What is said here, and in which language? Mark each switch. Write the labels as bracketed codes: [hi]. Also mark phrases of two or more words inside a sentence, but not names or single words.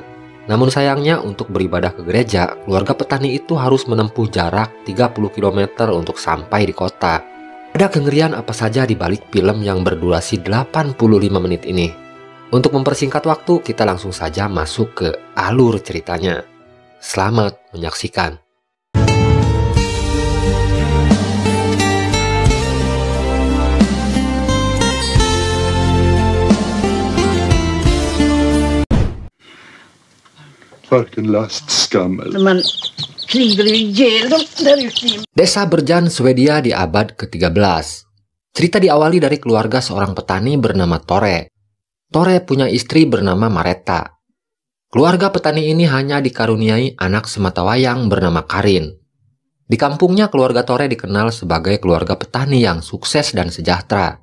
[id] Namun sayangnya untuk beribadah ke gereja, keluarga petani itu harus menempuh jarak 30 km untuk sampai di kota. Ada kengerian apa saja di balik film yang berdurasi 85 menit ini? Untuk mempersingkat waktu, kita langsung saja masuk ke alur ceritanya. Selamat menyaksikan. [sv] Varken last, skam eller... Man krigar ihjäl dem där ute. [id] Desa Berjan, Swedia di abad ke-13. Cerita diawali dari keluarga seorang petani bernama Tore. Tore punya istri bernama Mareta. Keluarga petani ini hanya dikaruniai anak sematawayang bernama Karin. Di kampungnya keluarga Tore dikenal sebagai keluarga petani yang sukses dan sejahtera.